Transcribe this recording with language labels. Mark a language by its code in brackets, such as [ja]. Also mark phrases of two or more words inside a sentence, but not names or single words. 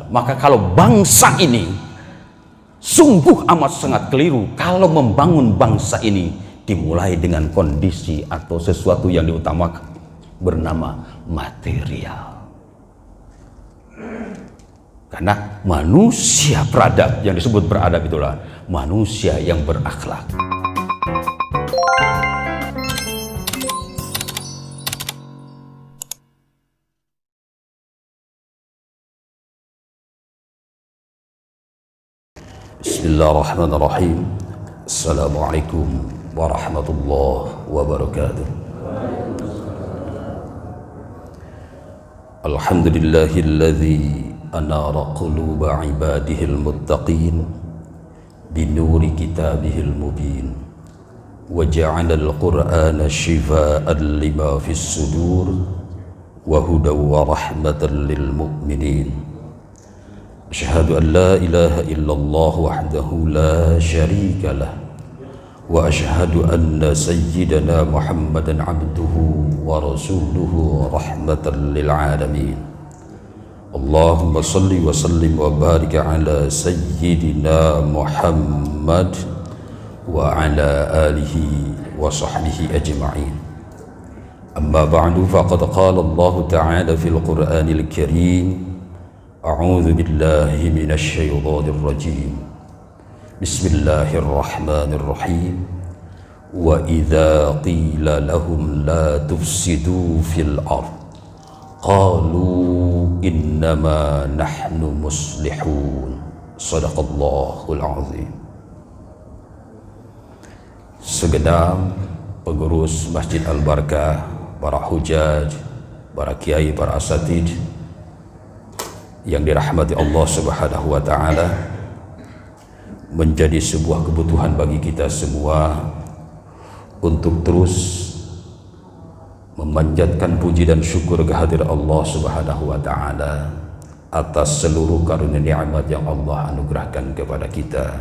[id] Maka kalau bangsa ini sungguh amat sangat keliru kalau membangun bangsa ini dimulai dengan kondisi atau sesuatu yang diutamakan bernama material. Karena manusia beradab, yang disebut beradab itulah manusia yang berakhlak. [ar] بسم الله الرحمن الرحيم. السلام عليكم ورحمة الله وبركاته. الحمد لله الذي أنار قلوب عباده المتقين بنور كتابه المبين وجعل القرآن شفاء لما في الصدور وهدى ورحمة للمؤمنين. أشهد أن لا إله إلا الله وحده لا شريك له وأشهد أن سيدنا محمدا عبده ورسوله رحمة للعالمين. اللهم صل وسلم وبارك على سيدنا محمد وعلى آله وصحبه أجمعين. أما بعد فقد قال الله تعالى في القرآن الكريم أعوذ بالله من الشيطان الرجيم. بسم الله الرحمن الرحيم. وإذا قيل لهم لا تفسدوا في الأرض قالوا إنما نحن مصلحون. صدق الله العظيم. [id] Segenap pengurus Masjid Al-Barakah, para hujaj, para kiai, para asatid yang dirahmati Allah [ar] سبحانه وتعالى, [id] menjadi sebuah kebutuhan bagi kita semua untuk terus memanjatkan puji dan syukur kehadirat Allah [ar] سبحانه وتعالى [id] atas seluruh karunia nikmat yang Allah anugerahkan kepada kita.